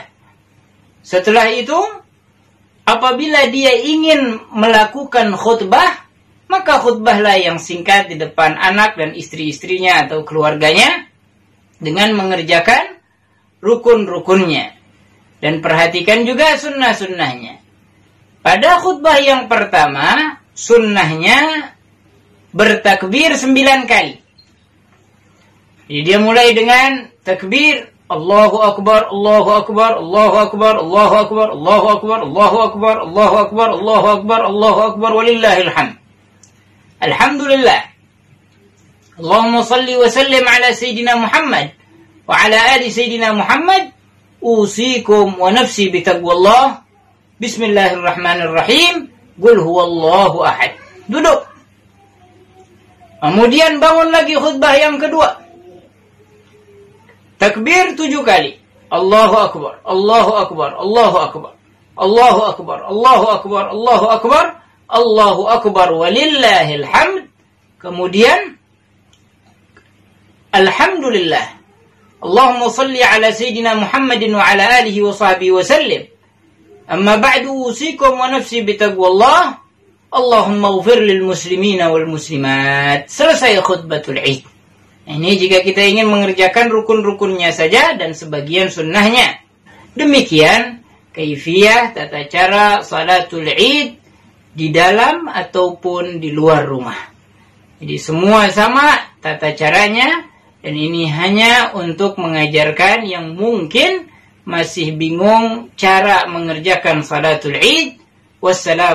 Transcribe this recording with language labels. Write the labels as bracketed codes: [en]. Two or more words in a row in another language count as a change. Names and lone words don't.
[id] Setelah itu, apabila dia ingin melakukan khutbah, maka khutbahlah yang singkat di depan anak dan istri-istrinya atau keluarganya dengan mengerjakan rukun-rukunnya. Dan perhatikan juga sunnah-sunnahnya. Pada khutbah yang pertama, sunnahnya bertakbir 9 kali. Jadi dia mulai dengan takbir [ar] الله أكبر، الله أكبر، الله أكبر، الله أكبر، الله أكبر، الله أكبر، الله أكبر، الله أكبر، الله أكبر, ولله الحمد. Alhamdulillah. اللهم صل وسلم على سيدنا محمد وعلى آل سيدنا محمد. أوصيكم ونفسي بتقوى الله. بسم الله الرحمن الرحيم. قل هو الله أحد. Duduk. [id] Kemudian bangun lagi khutbah yang kedua. Takbir 7 kali. [ar] الله أكبر، الله أكبر، الله أكبر، الله أكبر، الله أكبر، الله أكبر، الله أكبر, ولله الحمد. [id] Kemudian Alhamdulillah. [ar] اللهم صل على سيدنا محمد وعلى آله وصحبه وسلم. أما بعد، أوصيكم ونفسي بتقوى الله. اللهم اغفر للمسلمين والمسلمات. [id] Selesai [ar] خطبة العيد. [id] Ini jika kita ingin mengerjakan rukun-rukunnya saja dan sebagian sunnahnya. Demikian kaifiyah tata cara [ar] صلاة العيد [id] di dalam ataupun di luar rumah. Jadi semua sama tata caranya, dan ini hanya untuk mengajarkan yang mungkin masih bingung cara mengerjakan [ar] صلاة العيد.